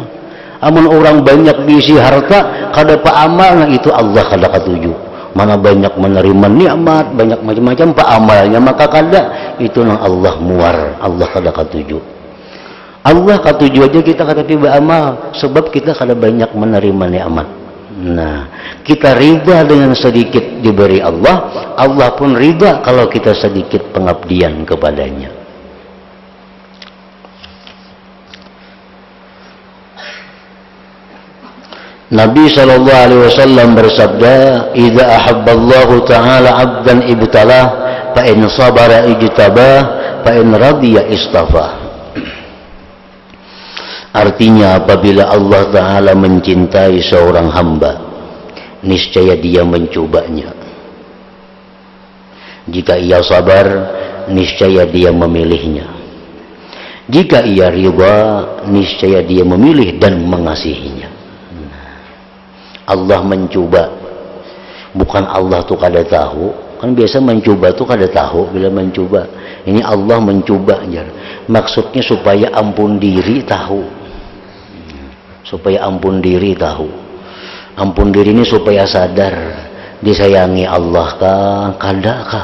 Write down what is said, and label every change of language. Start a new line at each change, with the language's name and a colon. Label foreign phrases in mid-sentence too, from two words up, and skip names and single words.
Banjar: Amun orang banyak diisi harta kada pa amal, nah itu Allah kada katuju. Mana banyak menerima nikmat, banyak macam-macam pak amalnya, maka kada itu nang Allah muar, Allah kada katuju. Allah katuju aja kita kada tiba amal, sebab kita kada banyak menerima nikmat. Nah, kita riba dengan sedikit diberi Allah, Allah pun riba kalau kita sedikit pengabdian kepadanya.
Arabic: النبي صلى الله عليه وسلم bersabda, "إذا أحب الله تعالى عبدا ابتلاه فإن صبر اجتباه فإن رضي اصطفاه."
Indonesian: Artinya apabila Allah Ta'ala mencintai seorang hamba, niscaya dia mencobanya. Jika ia sabar, niscaya dia memilihnya. Jika ia riba, niscaya dia memilih dan mengasihinya.
Banjar: Allah mencoba, bukan Allah tuh kada tahu. Kan biasa mencoba tuh kada tahu bila mencoba. Ini Allah mencoba aja. Maksudnya supaya ampun diri tahu. Supaya ampun diri tahu. Ampun diri ini supaya sadar disayangi Allah kah, kada kah.